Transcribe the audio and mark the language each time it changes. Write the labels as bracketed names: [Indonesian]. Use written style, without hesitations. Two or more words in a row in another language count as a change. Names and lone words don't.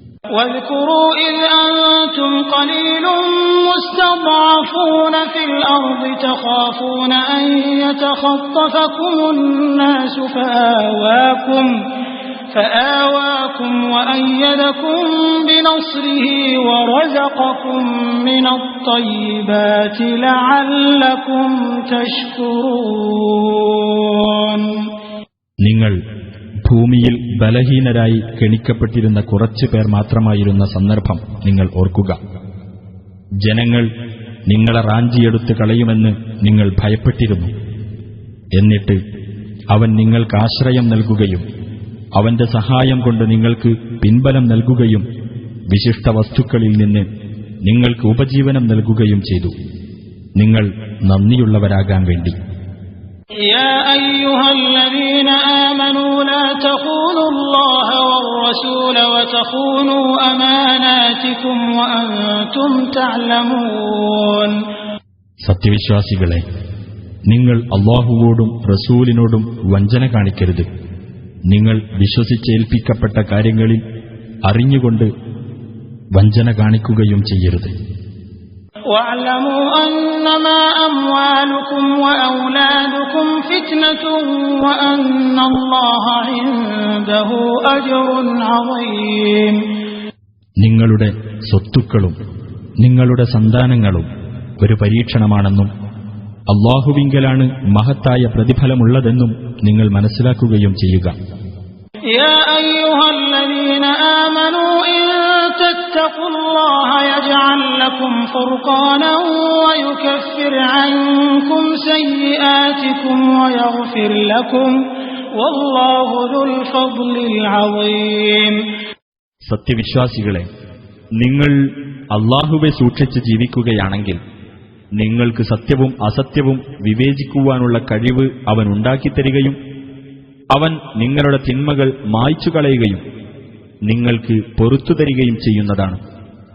[Arabic] واذكروا إذ أنتم قليل مستضعفون في الأرض تخافون أن يتخطفكم الناس فآواكم وأيدكم بنصره ورزقكم من الطيبات لعلكم تشكرون. [Malayalam] നിങ്ങൾ ഭൂമിയിൽ ബലഹീനരായി കെണിക്കപ്പെട്ടിരുന്ന കുറച്ചു പേർ മാത്രമായിരുന്ന സന്ദർഭം നിങ്ങൾ ഓർക്കുക. ജനങ്ങൾ നിങ്ങളെ റാഞ്ചിയെടുത്ത് കളയുമെന്ന് നിങ്ങൾ ഭയപ്പെട്ടിരുന്നു. എന്നിട്ട് അവൻ നിങ്ങൾക്ക് ആശ്രയം നൽകുകയും അവന്റെ സഹായം കൊണ്ട് നിങ്ങൾക്ക് പിൻബലം നൽകുകയും വിശിഷ്ട വസ്തുക്കളിൽ നിന്ന് നിങ്ങൾക്ക് ഉപജീവനം നൽകുകയും ചെയ്തു. നിങ്ങൾ നന്ദിയുള്ളവരാകാൻ വേണ്ടി. [Arabic] يا أيها الذين آمنوا لا تخونوا الله والرسول وتخونوا أماناتكم وأنتم تعلمون. [Malayalam] സത്യവിശ്വാസികളെ, നിങ്ങൾ അല്ലാഹുവോടും റസൂലിനോടും വഞ്ചന കാണിക്കരുത്. നിങ്ങൾ വിശ്വസിച്ചേൽപ്പിക്കപ്പെട്ട കാര്യങ്ങളിൽ അറിഞ്ഞുകൊണ്ട് വഞ്ചന കാണിക്കുകയും ചെയ്യരുത്. [Arabic] واعلموا أنما أموالكم وأولادكم فتنة وأن الله عنده أجر عظيم. [Malayalam] നിങ്ങളുടെ സ്വത്തുക്കളും നിങ്ങളുടെ സന്താനങ്ങളും ഒരു പരീക്ഷണമാണെന്നും അല്ലാഹുവിങ്കലാണ് മഹത്തായ പ്രതിഫലമുള്ളതെന്നും നിങ്ങൾ മനസ്സിലാക്കുകയും ചെയ്യുക. [Arabic] يا أيها الذين آمنوا إن تتقوا الله يجعل لكم فرقانا ويكفر عنكم سيئاتكم ويغفر لكم والله ذو الفضل العظيم. [Malayalam] സത്യവിശ്വാസികളെ, നിങ്ങൾ അല്ലാഹുവെ സൂക്ഷിച്ച് ജീവിക്കുകയാണെങ്കിൽ നിങ്ങൾക്ക് സത്യവും അസത്യവും വിവേചിക്കുവാനുള്ള കഴിവ് അവൻ ഉണ്ടാക്കിത്തരികയും അവൻ നിങ്ങളുടെ തിന്മകൾ മായ്ച്ചു കളയുകയും നിങ്ങൾക്ക് പൊറുത്തുതരികയും ചെയ്യുന്നതാണ്.